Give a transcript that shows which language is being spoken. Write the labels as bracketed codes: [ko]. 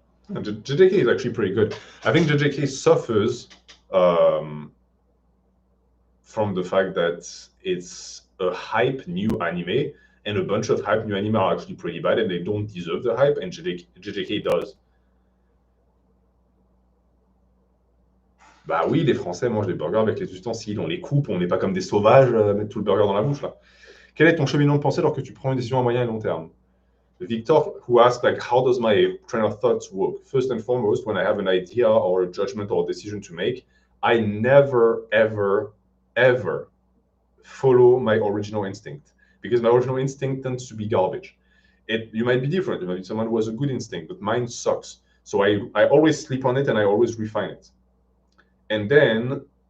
[en] And JJK is actually pretty good. I think JJK suffers from the fact that it's a hype new anime, and a bunch of hype new anime are actually pretty bad, and they don't deserve the hype, and JJK does. [fr] Bah oui, les Français mangent des burgers avec les ustensiles, on les coupe, on n'est pas comme des sauvages, mettre tout le burger dans la bouche là. Quel est ton cheminement de pensée alors que tu prends une décision à moyen et long terme? [en] Victor, who asked how does my train of thoughts work? First and foremost, when I have an idea or a judgment or a decision to make, I never, ever, ever follow my original instinct, because my original instinct tends to be garbage. You might be different. You might be someone who has a good instinct, but mine sucks. So I always sleep on it and I always refine it. And then